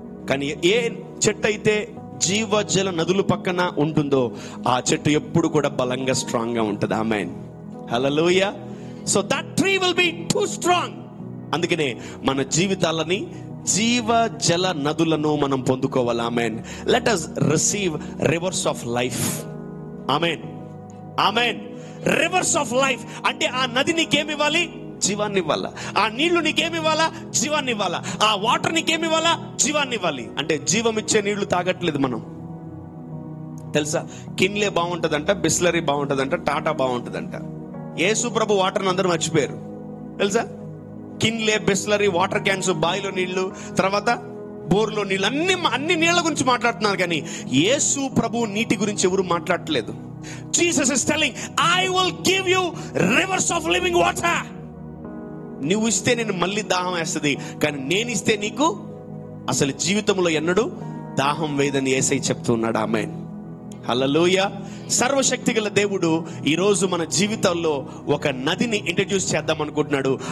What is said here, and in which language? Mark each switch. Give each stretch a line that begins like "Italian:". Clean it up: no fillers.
Telugu: కానీ ఏ చెట్టు అయితే జీవజల నదుల పక్కన ఉంటుందో ఆ చెట్టు ఎప్పుడు కూడా బలంగా, స్ట్రాంగ్ గా ఉంటుంది. ఆమేన్. హల్లెలూయా.
English: So that tree will be too strong.
Telugu: అందుకనే మన జీవితాలని, జీవజల నదులను మనం పొందుకోవాలి. ఆమేన్.
English: Let us receive rivers of life.
Telugu: Amen. Amen. Reverse of life అంటే ఆ నది నీకేమి ఇవ్వాలి? జీవాన్ని ఇవ్వాలా. ఆ నీళ్లు నీకేమి ఇవ్వాలా? జీవాన్ని ఇవ్వాలా. ఆ వాటర్ నీకేమి ఇవ్వాలా? జీవాన్ని ఇవ్వాలి. అంటే జీవం ఇచ్చే నీళ్లు తాగట్లేదు మనం. తెలుసా? కిన్లే బాగుంటదంట, బిస్లరీ బాగుంటదంట, టాటా బాగుంటదంట. యేసు ప్రభు వాటర్ అందరూ మర్చిపోయారు. తెలుసా? కిన్లే, బిస్లరీ, వాటర్ క్యాన్స్, బాయిలో నీళ్లు, తర్వాత బోర్లో నీళ్లు, అన్ని నీళ్ల గురించి మాట్లాడుతున్నారు. కానీ యేసు ప్రభు నీటి గురించి ఎవరు మాట్లాడట్లేదు.
English: Jesus is telling, I will give you rivers of living water.
Telugu: నువ్వు ఇస్తే నేను మళ్ళీ దాహం వేస్తుంది, కానీ నేను ఇస్తే నీకు అసలు జీవితంలో ఎన్నడూ దాహం వేదని యేసయ్య చెప్తున్నాడు. ఆమేన్. హల్లెలూయా. సర్వశక్తి గల దేవుడు ఈ రోజు మన జీవితాల్లో ఒక నదిని ఇంట్రడ్యూస్ చేద్దాం అనుకుంటున్నాడు.